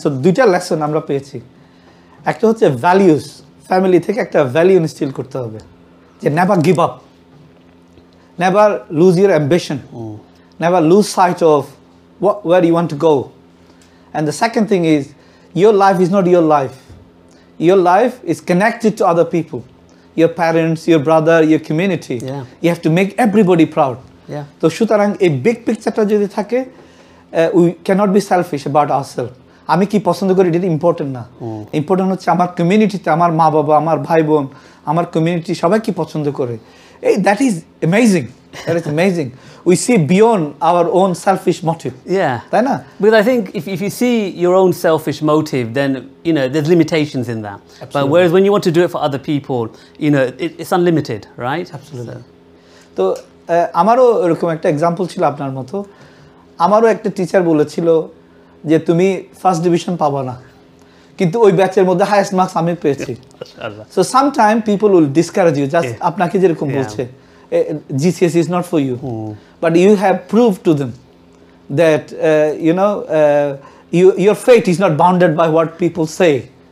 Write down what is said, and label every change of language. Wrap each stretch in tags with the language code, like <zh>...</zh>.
<en>So</en> <bn>দুইটা lesson আমরা পেয়েছি। একটা হচ্ছে ভ্যালিউস, ফ্যামিলি থেকে একটা ভ্যালিউ ইনস্টিল করতে হবে, যে</bn> <en>Never give up, never lose your ambition, never lose sight of where you want to go. And the second thing is, your life is not your life. Your life is connected to other people, your parents, your brother, your community. Yeah. You have to make everybody proud. Yeah.</en> <bn>তো সুতরাং এই big পিকচারটা যদি থাকে,</bn> <en>we cannot be selfish about ourselves.</en> <bn>আমি কি পছন্দ করি এটা ইম্পর্টেন্ট না, ইম্পর্টেন্ট হচ্ছে আমার কমিউনিটিতে আমার মা বাবা, আমার ভাই বোন, আমার কমিউনিটি সবাই কি পছন্দ করে।</bn> <en>That is amazing, that is amazing. We see beyond our own selfish motive.</en> <bn>তাই না?</bn> <en>Because I think if you see your own selfish motive, then there's limitations in that. Absolutely. But whereas when you want to do it for other people, it's unlimited, right? Absolutely.</en> <bn>তো আমারও এরকম একটা example ছিল আপনার মতো। আমারও একটা teacher বলেছিল যে তুমি ফার্স্ট ডিভিশন পাবা না, কিন্তু ওই ব্যাচের মধ্যে হাইয়েস্ট মার্কস আমি পেয়েছি।</bn> <en>so sometime people will discourage you, just</en> <bn>আপনাকে যেরকম বলছে</bn> <en>GCSE is not for you, but you have proved to them that your fate is not bounded by what people say.</en>